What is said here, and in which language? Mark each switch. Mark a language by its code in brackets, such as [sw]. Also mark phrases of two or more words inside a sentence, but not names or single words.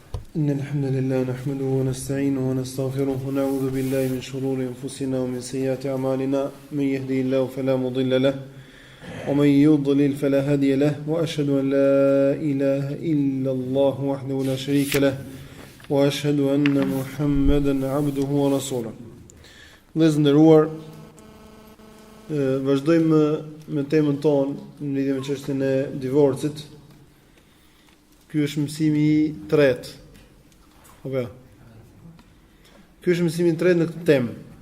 [ar] إن الحمد لله نحمده ونستعينه ونستغفره ونعوذ بالله من شرور أنفسنا ومن سيئات أعمالنا من يهدي الله فلا مضل له ومن يضلل فلا هادي له وأشهد أن لا إله إلا الله وحده لا شريك له وأشهد أن محمدا عبده ورسوله. [sq] Dhe nderuar, vazhdojmë me temën tonë në lidhje me çështjen e divorcit. Ky është mësimi i tretë. Apo. Ky është mësimi i tretë në këtë temë.